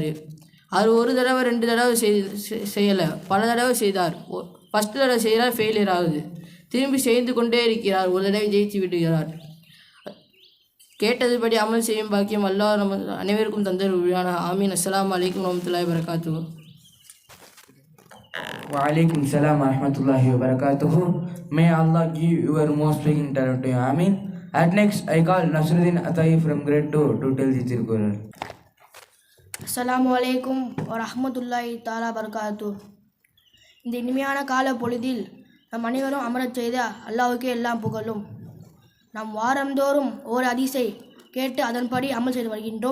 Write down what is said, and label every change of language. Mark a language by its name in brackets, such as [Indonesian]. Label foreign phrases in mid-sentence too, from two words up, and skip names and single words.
[Tamil] அவர் ஒரு தடவை 2 தடவை செய்யலை, பல தடவை செய்தார். ஃபஸ்ட்டு தடவை செய்கிறார், ஃபெயிலியர் ஆகுது. திரும்பி செய்து கொண்டே இருக்கிறார், ஒரு தடவை ஜெயித்து விடுகிறார். கேட்டதுபடி அமல் செய்யும் பாக்கியம் அல்லாஹ் நம்ம அனைவருக்கும் தந்தருள்வான. ஆமீன். [Arabic] السلام عليكم ورحمة الله وبركاته. وعليكم السلام ورحمة الله وبركاته. [English] May Allah give your most speaking talent to you. Amin. At next, I call Nasruddin Atai from grade 2 to tell the Tirkural. [Arabic] السلام عليكم ورحمة الله تعالى بركاته. [Tamil] இந்த இனிமையான கால பொழுதில் நம் அனைவரும் அமரச் செய்த அல்லாஹ்வுக்கே எல்லாம் புகழும். நாம் வாரந்தோறும் ஒரு ஹதீஸை கேட்டு அதன்படி அமல் செய்து வருகின்றோம்.